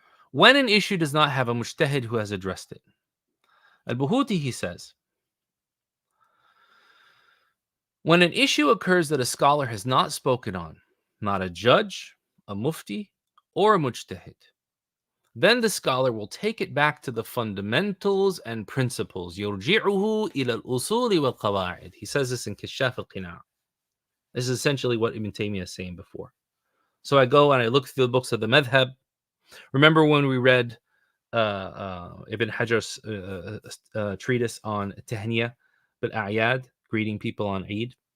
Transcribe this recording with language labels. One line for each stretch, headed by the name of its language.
English: When an issue does not have a mujtahid who has addressed it. Al-Buhuti, he says, when an issue occurs that a scholar has not spoken on, not a judge, a mufti, or a mujtahid, then the scholar will take it back to the fundamentals and principles.
Arabic: يرجعه إلى الأصول والقواعد.
English: He says this in Kashaf al-Qina'. This is essentially what Ibn Taymiyyah is saying before. So I go and I look through the books of the Madhhab. Remember when we read Ibn Hajar's treatise on Tahniya bil-A'yad, greeting people on Eid?